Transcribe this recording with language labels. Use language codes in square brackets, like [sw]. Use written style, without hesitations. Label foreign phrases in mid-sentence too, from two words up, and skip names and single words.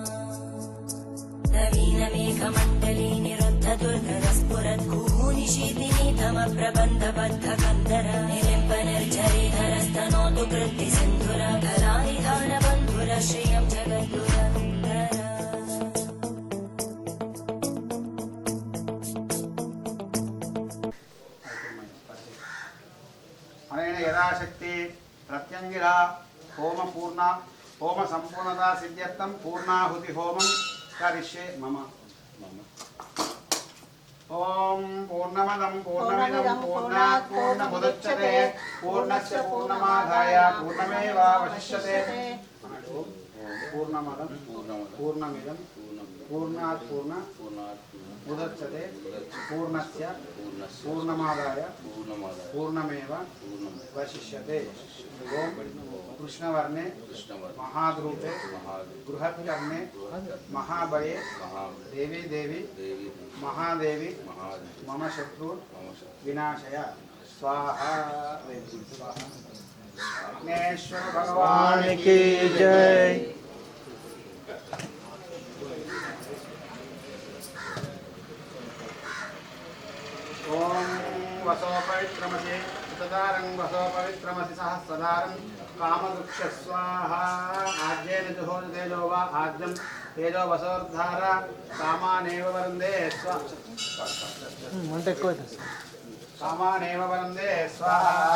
[sa] नवीन मेघमण्डली निरुद्ध दुर्धर स्फुरत् कुहूनिशीतिनी तम प्रबन्ध बद्ध कन्दर निलिम्ब निर्झरीधरस्तनोतु कृत्ति सिन्धुर धरानिधान बन्धुर श्रियं जगद्गुरन्दर అనేన యథాశక్తి ప్రత్యంగిరా హోమ సంపూర్ణతా సిద్ధ్యర్థం పూర్ణాహుతి హోమం కరిష్యే మమ. ఓం పూర్ణమదం పూర్ణమిదం పూర్ణాత్ పూర్ణముదచ్యతే పూర్ణస్య పూర్ణమాదాయ పూర్ణమేవావశిష్యతే. పూర్ణమదం పూర్ణమిదం పూర్ణాత్ పూర్ణముదచ్యతే పూర్ణస్య పూర్ణమాదాయ పూర్ణమేవ వశిష్యతే. ఓం కృష్ణవర్ణే మహాద్రూపే బృహత్కర్ణే మహాబలే దేవి దేవి మహాదేవి మమ శత్రు వినాశయ స్వాహా. [hi] విఘ్నేశ్వర భగవాన్ की जय। [sa] ओम वसोपवित्रमसि सुतदारं वसोपवित्रमसि सहस्रदारं कामवृक्ष स्वाहा. आज्येन जुहोति तेजो वा आज्यं तेजो वसोर्धार कामानेव वरन्दे कामानेव वरन्दे स्वाहा.